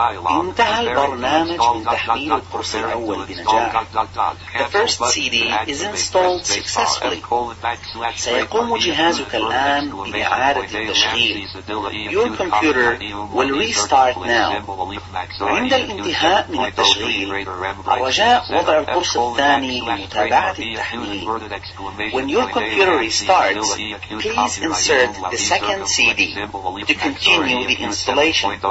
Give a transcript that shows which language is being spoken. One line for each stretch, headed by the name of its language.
Arabic: انتهى البرنامج من تحميل القرص الأول بنجاح.
English: The first CD is installed successfully.
Arabic: سيقوم جهازك الآن بإعادة التشغيل.
English: Your computer will restart now.
Arabic: عند الانتهاء من التشغيل، الرجاء وضع القرص الثاني لمتابعة التحميل.
English: When your computer restarts, please insert the second CD to continue the installation.